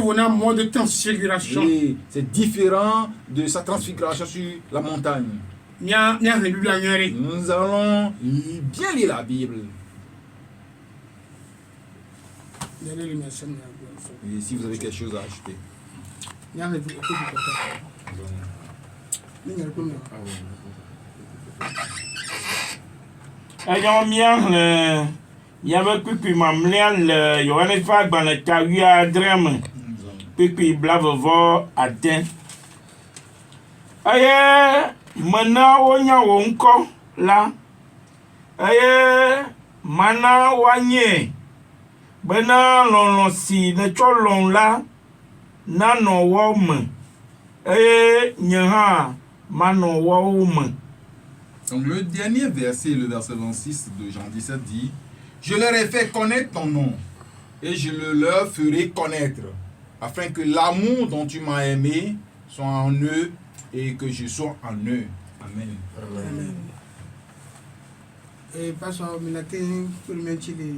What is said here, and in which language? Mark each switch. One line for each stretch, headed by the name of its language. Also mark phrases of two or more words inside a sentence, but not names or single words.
French: Et c'est différent de sa transfiguration sur la montagne. Nous allons bien lire la Bible. Et si vous avez quelque chose à ajouter.
Ewe: Yave kpikpi mamlia le Yohanes ƒe agbalẽ ta 17 kpikpi 20 eye mena wonya wo ŋkɔ la eye mana woanye bena lɔlɔ̃ si netsɔ lɔ̃ la nanɔ wɔ me eye nye hã manɔ wɔwo me.
French: Le dernier verset, le verset 26 de Jean 17 dit: je leur ai fait connaître ton nom et je le leur ferai connaître, afin que l'amour dont tu m'as aimé soit en eux et que je sois en eux. Amen. Amen. Et pasteur Minakin, pour le maintien des...